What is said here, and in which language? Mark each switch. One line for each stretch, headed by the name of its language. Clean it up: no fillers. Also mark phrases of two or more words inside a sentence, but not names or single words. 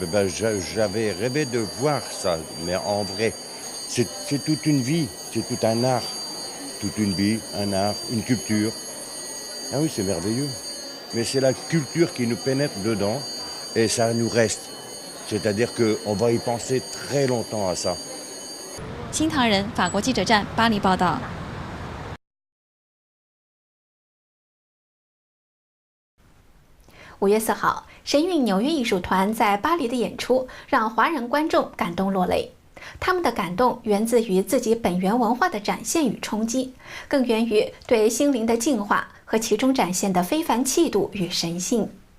French: J'avais rêvé de voir ça, mais en vrai, c'est toute une vie, c'est tout un art. Toute une vie, un art, une culture. Ah oui, c'est merveilleux. Mais c'est la culture qui nous pénètre dedans et ça nous reste. C'est-à-dire qu'on va y penser très longtemps à ça.
Chinese: 新唐人法国记者站巴黎报道。 5月4号，神韵纽约艺术团在巴黎的演出让华人观众感动落泪。他们的感动源自于自己本源文化的展现与冲击，更源于对心灵的净化和其中展现的非凡气度与神性。